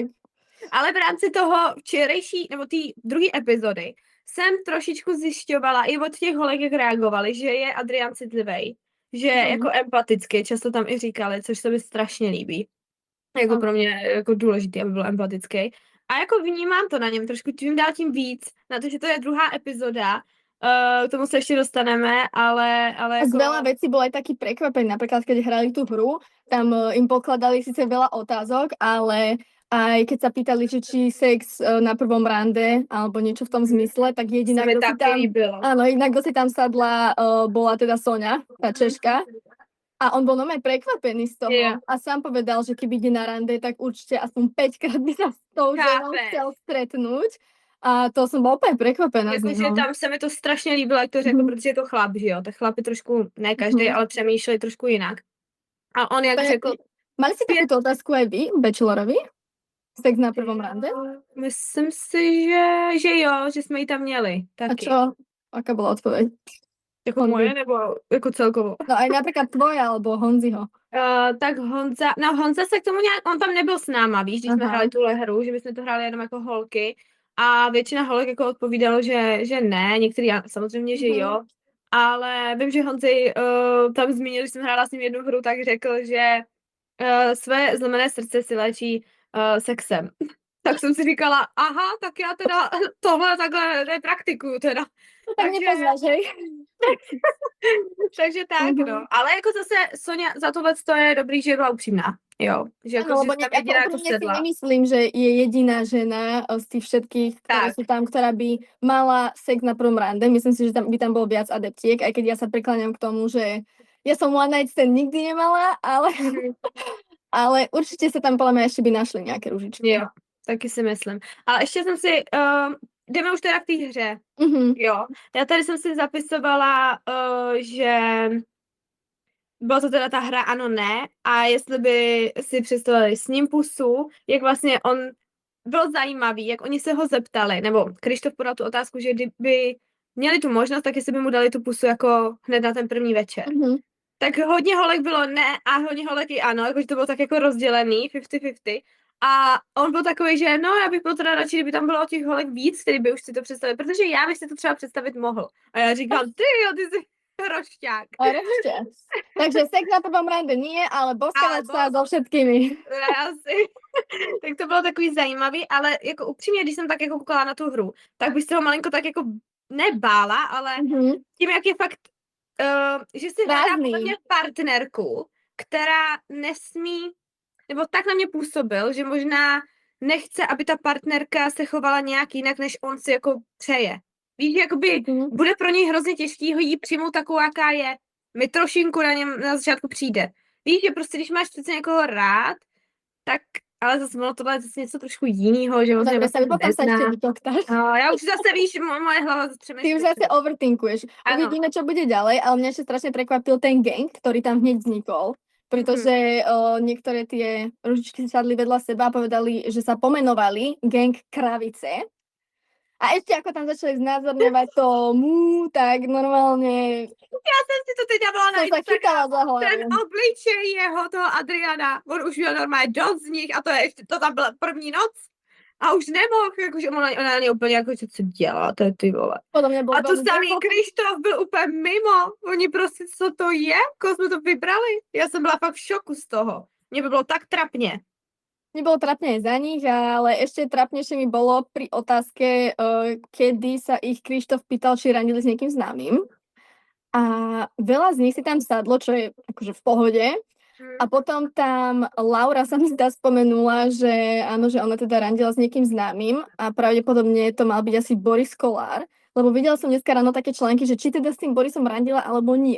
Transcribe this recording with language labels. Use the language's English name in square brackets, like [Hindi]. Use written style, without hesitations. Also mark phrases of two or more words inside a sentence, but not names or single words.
[Czech] Ale v rámci toho včerejší, nebo té druhé epizody, jsem trošičku zjišťovala i od těch holek, jak reagovali, že je Adrian citlivej. že je jako empatický, často tam i říkali, což se mi strašně líbí. Jako Aha. pro mě jako důležitý, aby byl empatický. A jako vnímám to na něm trošku čím dál tím víc, na to, že to je druhá epizoda, k tomu se ještě dostaneme, ale A z jako... [Slovak] veľa vecí bol aj taký prekvapený. Napríklad, keď hrali tú hru, tam im pokladali síce veľa otázok, ale aj keď sa pýtali, že či sex na prvom rande, alebo niečo v tom zmysle, tak jediná, [Czech] se mi [Slovak] kto si [Czech] taky tam... líbilo. [Slovak] Áno, inak kto si tam sadla, bola teda Soňa, tá Češka. A on bol normálne prekvapený z toho. [Czech] Jo. [Slovak] A sám povedal, že keby ide na rande, tak určite aspoň 5-krát by sa s tou ženou Chápeš. chcel stretnúť. A to som bola úplne prekvapená z [Czech] Jakože [Slovak] neho. [Czech] tam se mi to strašně líbilo, jak to řekl, Mhm. protože je to chlap, že jo, tak chlapy trošku, ne každý, Mhm. ale přemýšleli trošku jinak. A on jak To je řekl, [Slovak] ako- Mali ste takúto otázku aj vy, bachelorovi? Sex na prvom rande? [Czech] myslím si, že jo, že jsme ji tam měli A taky. [Slovak] čo? Aká bola odpoveď? [Czech] Jako On moje by- nebo jako celkovo? [Slovak] No aj napríklad tvoja alebo Honziho. [Czech] Tak Honza se k tomu nějak, on tam nebyl s náma, víš, když jsme Aha. hráli tuhle hru, že my jsme to hráli jenom jako holky a většina holek jako odpovídalo, že ne, některý samozřejmě, že Mhm. jo, ale vím, že Honzi tam zmínil, že jsem hrála s ním jednu hru, tak řekl, že své zlomené srdce si léčí sexem. Tak jsem si říkala, aha, tak já teda tohle takhle nepraktikuju teda. [Slovak] No tak [Czech] Takže- [Slovak] nepoznáš, hej? [Czech] Takže tak, Mhm. no. Ale jako zase Sonia za tohle je dobrý, že byla upřímná. Jo, že jako, [Slovak] Áno, [Czech] že [Slovak] lebo [Czech] si tam [Slovak] ako [Czech] jediná jako [Slovak] úprimne si [Czech] sedla. [Slovak] nemyslím, že je jediná žena z tých všetkých, ktoré [Czech] Tak. [Slovak] sú tam, ktorá by mala sex na prvom rande. Myslím si, že tam by tam bolo viac adeptiek, aj keď ja sa prikláňam k tomu, že ja som [English] one night stand [Slovak] nikdy nemala, ale, ale určite sa tam podľa mňa ešte by našli nejaké ružičky. [Czech] Jo, taky si myslím. Ale ještě jsem si, jdeme už teda k té hře. Mhm. Jo, já tady jsem si zapisovala, že byla to teda ta hra ano, ne a jestli by si představili s ním pusu, jak vlastně on byl zajímavý, jak oni se ho zeptali, nebo Krištof podal tu otázku, že kdyby měli tu možnost, tak jestli by mu dali tu pusu jako hned na ten první večer. Mhm. Tak hodně holek bylo ne a hodně holek i ano, jakože to bylo tak jako rozdělený, 50-50. A on byl takový, že no, já bych byl teda radši, kdyby tam bylo těch holek víc, který by už si to představil, protože já bych si to třeba představit mohl. A já říkám, ty jo, ty jsi rošťák. [Slovak] A ešte. Takže sex na prvom rande nie, ale boskávať [Czech] Ale [Slovak] sa so všetkými. [Czech] Asi. Tak to bylo takový zajímavý, ale jako upřímně, když jsem tak jako koukala na tu hru, tak bych se toho malinko tak jako nebála, ale Mhm. tím, jak je fakt, že si hledá Prázdný. podle mě partnerku, která nesmí, nebo tak na mě působil, že možná nechce, aby ta partnerka se chovala nějak jinak, než on si jako přeje. Víš, jakoby Mhm. bude pro něj hrozně těžký ho jí přijmout takovou, jaká je. Mi trošinku na něm na začátku přijde. Víš, že prostě, když máš přece někoho rád, tak, ale zase ono tohle je zase něco trošku jinýho, že on se [Slovak] Dobre, sa [Czech] vlastně [Slovak] potom sa ešte [Czech] nezná. [Slovak] vytoktáš. [Czech] Já už zase víš, moje hlava [Slovak] Ty už [Czech] přemýšlí. [Slovak] zase overthinkuješ. Áno. Uvidíme, čo bude ďalej, ale mňa ešte strašne prekvapil ten gang, ktorý tam hneď vznikol. Pretože niektoré tie ružičky si sadli vedľa seba a povedali, že sa pomenovali gang Kravice. A ešte ako tam začali znázorňovať to tak normálne [Czech] Já jsem si to teď dávala na [Slovak] som sa chytala [Czech] Instagram. [Slovak] za [Czech] Ten [Slovak] hlavu. [Czech] obličej jeho, toho Adriana, on už měl normálně dost z nich a to je ještě, to tam byla první noc. A už nemohl, jakože ona na ně úplně jako, co děláte, ty vole. [Slovak] Podľa mňa bol [Czech] A tu [Slovak] veľmi [Czech] samý [Slovak] zaujímavý. [Czech] Krištof byl úplně mimo. Oni prostě, co to je? Koho jsme to vybrali? Já jsem byla fakt v šoku z toho. Mně by bylo tak trapně. [Slovak] Nebolo trapne aj za nich, ale ešte trapnejšie mi bolo pri otázke, kedy sa ich Krištof pýtal, či randili s niekým známym. A veľa z nich si tam sadlo, čo je akože v pohode. A potom tam Laura sa mi zdá spomenula, že áno, že ona teda randila s niekým známym a pravdepodobne to mal byť asi Boris Kolár, lebo videla som dneska ráno také články, že či teda s tým Borisom randila alebo nie.